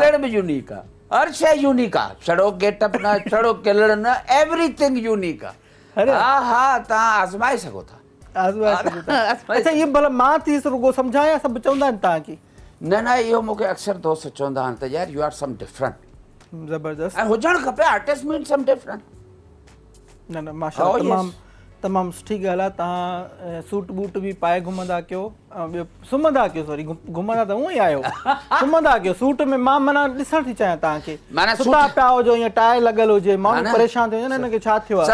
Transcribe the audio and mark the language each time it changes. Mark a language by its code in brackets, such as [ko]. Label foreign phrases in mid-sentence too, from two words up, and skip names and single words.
[sd] کلڻ ب یونک آهي هر شئي یونک آهي ڇڏيو گيٽ اپ نه ڇڏيو کلڻ نه [en] everything unique [sd] آهي अरे। हा हा तव्हां आज़माए सघो था आज़माए सघो था। अच्छा इहे भला मां थी रुगो सम्झायां सभु चवंदा आहिनि तव्हांखे نه نه اهو مون کي اڪثر دوست چوندا آهن ته يار [en] you are some different [sd] ज़बरदस्त ۽ هجڻ کپي [en] artist mean some different [sd] न न माशाल्लाह [en] Oh, yes. [sd] तमामु तमामु सुठी ॻाल्हि आहे तव्हां सूट बूट बि पाए घुमंदा कयो ऐं ॿियो सुम्हंदा कयो सॉरी घुमंदा त उअं ई आहियो सुम्हंदा कयो सूट में मां माना ॾिसण थी चाहियां तव्हांखे माना सुता पिया हुजो ईअं टाए लॻल हुजे हा माण्हू न। परेशान थियो न हिनखे छा थियो आहे